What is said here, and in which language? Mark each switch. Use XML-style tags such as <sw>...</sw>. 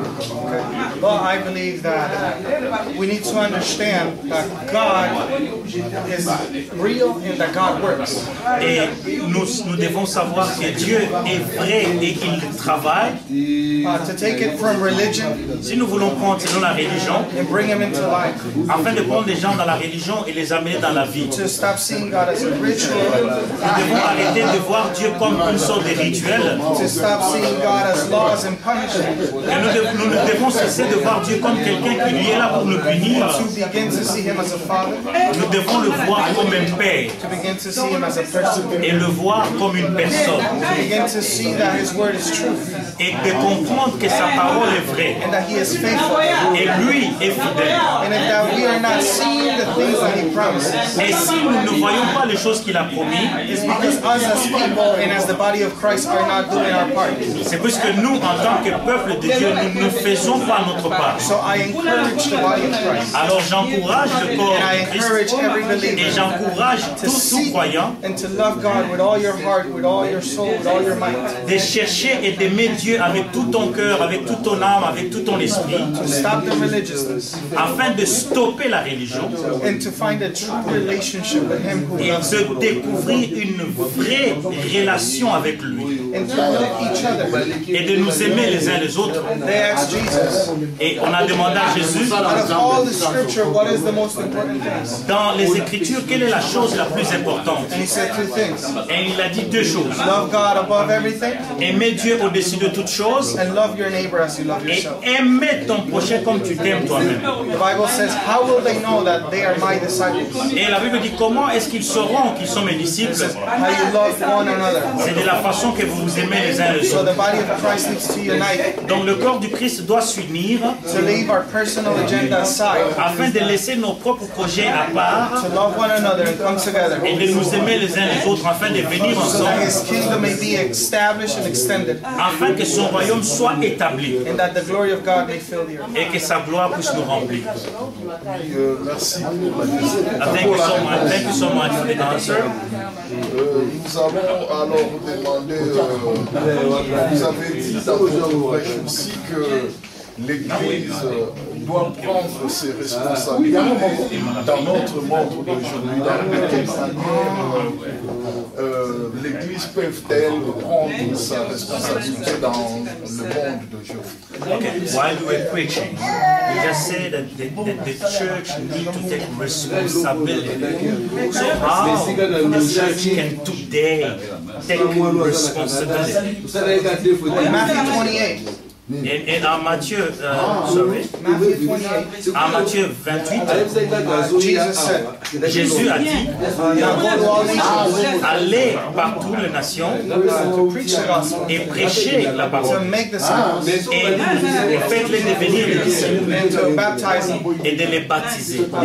<en>Well, I believe that we need to understand that God is real and that God works.</en> <fr>Et nous devons savoir que Dieu est vrai et qu'il travaille.</fr> <en>To take it from religion,</en> <fr>si nous voulons prendre selon la religion,</fr> <en>and bring him into life.</en> <fr>Afin de prendre les gens dans la religion et les amener dans la vie.</fr> <en>To stop seeing God as a ritual.</en> <fr>Nous devons arrêter de voir Dieu comme une sorte de rituel.</fr> <en>To stop seeing God as laws and punishment.</en> <fr>Et nous devons cesser de voir Dieu comme quelqu'un qui lui est là pour nous punir.</fr> <en>To begin to see him as a father.</en> <fr>Nous devons le voir comme un père.</fr> <en>To begin to see him as a person.</en> <fr>Et le voir comme une personne.</fr> <en>To begin to see that his word is truth.</en> <fr>Et de comprendre que sa parole est vraie.</fr> <en>And that he is faithful.</en> <fr>Et lui est fidèle.</fr> <en>And that we are not seeing the things that he promises.</en> <fr>Et si nous ne voyons pas les choses qu'il a promis,</fr> <en>it's because us as people and as the body of Christ are not doing our part.</en> <fr>C'est parce que nous, en tant que peuple de Dieu, nous ne faisons pas notre part.</fr> <en>So I encourage the body of Christ.</en> <fr>Alors j'encourage le corps de Christ et j'encourage tout croyant</fr> <en>and to love God with all your heart, with all your soul, with all your might.</en> <fr>De chercher et d'aimer Dieu avec tout ton cœur, avec toute ton âme, avec tout ton esprit.</fr> <en>To stop the religiousness.</en> <fr>Afin de stopper la religion.</fr> <en>And to find a true relationship with him who</en> <fr>et</fr> <en>loves</en> <fr>de découvrir une vraie relation avec lui.</fr> <en>And to love each other.</en> <fr>Et de nous aimer les uns les autres.</fr> <en>They asked Jesus.</en> <fr>Et on a demandé à Jésus,</fr> <en>out of all the scripture, what is the most important thing?</en> <fr>Dans les Écritures, quelle est la chose la plus importante?</fr> <en>And he said 2 things.</en> <fr>Et il a dit 2 choses.</fr> <en>Love God above everything.</en> <fr>Aimer Dieu au-dessus de toutes choses.</fr> <en>And love your neighbor as you love yourself.</en> <fr>Et aimer ton prochain comme tu t'aimes toi-même.</fr> <en>The Bible says, how will they know that they are my disciples?</en> <fr>Et la Bible dit comment est-ce qu'ils sauront qu'ils sont mes disciples,</fr> <en>how you love one another.</en> <fr>c'est de la façon que vous vous aimez les uns les</fr> <en>So</en> <fr>autres.</fr> <en>the body of Christ needs to unite,</en> <fr>Donc le corps du Christ doit s'unir</fr> <en>to leave our personal agenda aside,</en> <fr>afin de laisser nos propres projets à part</fr> <en>to love one another and come together,</en> <fr>et de nous aimer les uns les autres afin de venir</fr> <en>so that</en> <fr>ensemble,</fr> <en>His kingdom may be established and extended,</en> <fr>afin que son royaume soit établi</fr> <en>and that the glory of God may fill the earth.</en> <fr>et que sa gloire puisse nous remplir. Merci pour la deuxième.</fr> <en>Thank you so much for the answer.</en> <fr>Nous avons alors demandé, vous avez dit dans votre prêche aussi que l'Église doit prendre ses responsabilités dans notre monde d'aujourd'hui. Dans quelle manière l'Église peut-elle prendre sa responsabilité dans le monde d'aujourd'hui?</fr> <en>Okay, while we were preaching, we just said that the church needs to take responsibility. So how the church can today take responsibility? Matthew 28.</en> <fr>Et en Matthieu, en Matthieu 28, Jésus a dit, allez par toutes les nations et prêchez la parole et faites-les devenir des disciples et de les baptiser.</fr>